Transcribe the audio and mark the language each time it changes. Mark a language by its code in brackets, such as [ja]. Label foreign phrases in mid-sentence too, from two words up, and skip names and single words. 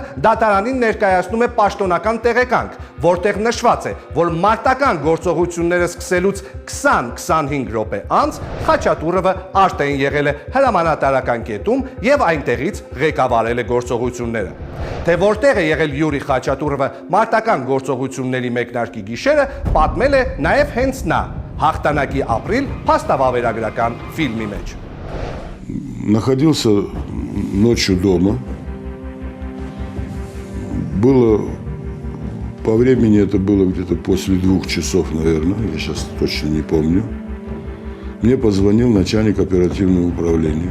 [hy] դատարանին ներկայացնում է պաշտոնական տեղեկանք, որտեղ նշված է, որ մարտական գործողությունները սկսելուց 20-25 րոպե անց Խաչատուրովը արտեն եղել է հրամանատարական կետում եւ այնտեղից ղեկավարել է գործողությունները։ Թե որտեղ է եղել Յուրի Խաչատուրովը մարտական գործողությունների մեկնարկի գիշերը, պատմել է նաեւ հենց նա «Հաղթանակի ապրիլ» փաստավավերագրական ֆիլմի մեջ։ [ru] Находился ночью дома. Было, по времени это было где-то после 2 часов, наверное, я сейчас точно не помню. Мне позвонил начальник оперативного управления.